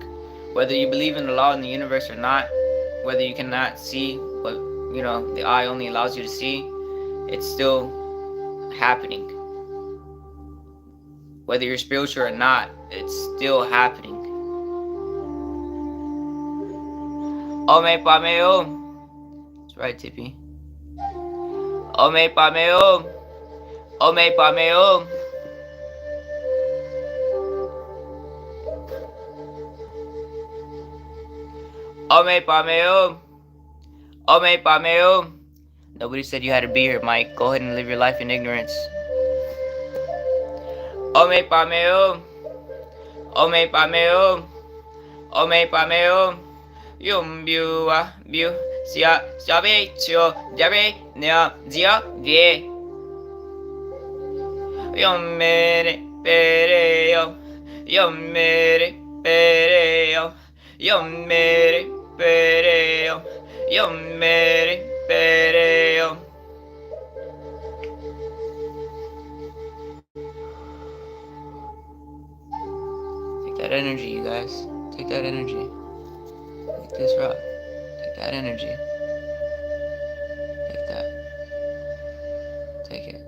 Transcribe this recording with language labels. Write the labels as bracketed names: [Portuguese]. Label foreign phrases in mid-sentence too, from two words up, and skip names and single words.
[English] Whether you believe in the law in the universe or not, whether you cannot see what the eye only allows you to see, it's still happening. Whether you're spiritual or not, it's still happening. Ome Pame Om. That's right, Tippy. Ome Pame Om. Ome Pame Om. Ome Pame Om. Ome Pame Om. Nobody said you had to be here, Mike. Go ahead and live your life in ignorance. Ome Pame Om. Ome Pame Om. Ome Pame Om. Yum Bua Bu Sia Siabe Tio Jare Nia Dia Vie. Yum Mere Pere Yo. Yum Mere Pere Yo. Yum Mere Pere Yo. Yum Mere Pere Yo. Take that energy, you guys. Take that energy. Take this rock. Take that energy. Take that. Take it.